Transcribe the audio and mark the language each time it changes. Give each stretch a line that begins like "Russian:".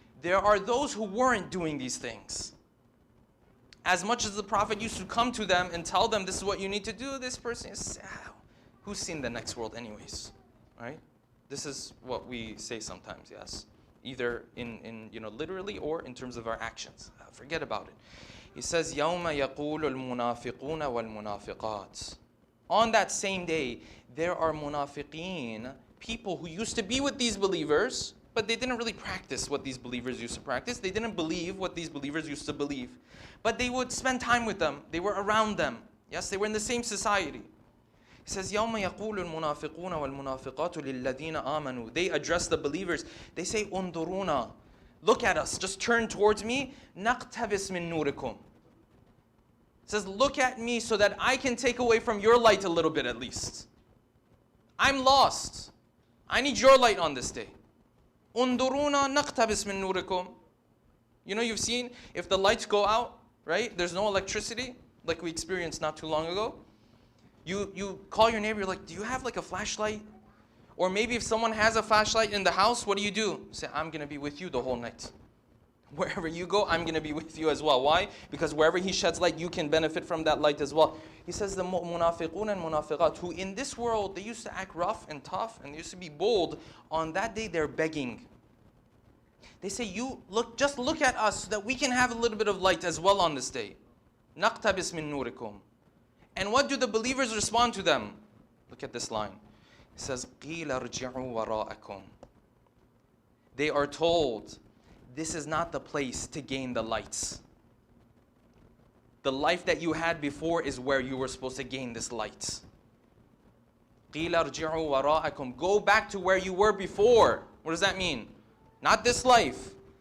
English: There are those who weren't doing these things. As much as the Prophet used to come to them and tell them, this is what you need to do, this person is, who's seen the next world anyways? Right? This is what we say sometimes, yes. Either in literally or in terms of our actions. Forget about it. He says,
Arabic: يَوْمَ يَقُولُ الْمُنَافِقُونَ وَالْمُنَافِقَاتِ.
English: On that same day, there are munafiqeen, people who used to be with these believers, but they didn't really practice what these believers used to practice. They didn't believe what these believers used to believe. But they would spend time with them. They were around them. Yes, they were in the same society. He says,
Arabic: يَوْمَ يَقُولُ الْمُنَافِقُونَ وَالْمُنَافِقَاتُ لِلَّذِينَ آمَنُوا.
English: They address the believers. They say,
Arabic: انظُرُونَ.
English: Look at us. Just turn towards me.
Arabic: نَقْتَبِسْ مِن نُورِكُمْ.
English: It says, look at me so that I can take away from your light a little bit at least. I'm lost. I need your light on this day.
Arabic: انظُرُونَ نَقْتَبِسْ مِن نُورِكُمْ.
English: You know, you've seen, if the lights go out, right? There's no electricity, like we experienced not too long ago. You call your neighbor, you're like, do you have like a flashlight? Or maybe if someone has a flashlight in the house, what do? You say, I'm going to be with you the whole night. Wherever you go, I'm going to be with you as well. Why? Because wherever he sheds light, you can benefit from that light as well. He says the munafiqun and munafiqat, who in this world, they used to act rough and tough and they used to be bold. On that day, they're begging. They say, just look at us so that we can have a little bit of light as well on this day.
Arabic: نَقْتَبِسْ مِن نُورِكُمْ.
English: And what do the believers respond to them? Look at this line. It says,
Arabic: قِيلَ ارْجِعُوا وَرَاءَكُمْ.
English: They are told, this is not the place to gain the lights. The life that you had before is where you were supposed to gain this light.
Arabic: قِيلَ ارْجِعُوا وَرَاءَكُمْ.
English: Go back to where you were before. What does that mean? Not this life.